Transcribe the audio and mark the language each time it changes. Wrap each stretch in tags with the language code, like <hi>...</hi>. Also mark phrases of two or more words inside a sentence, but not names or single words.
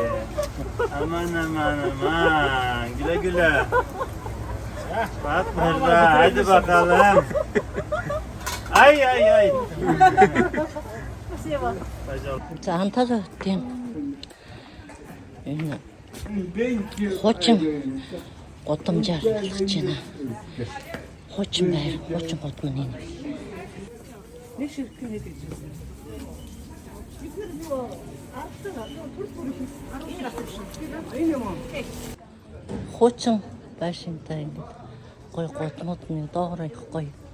<tr>Aman. Güle güle. Bak burada, haydi bakalım. Ay.</tr> <mn>За Анталиатын энэ хуучин гудамжаар ажиллаж байна. Хуучин байр, хуучин гудам нь энэ. Хуучин байшинтай ингээд гоё гудамууд нь доороо их гоё.</mn>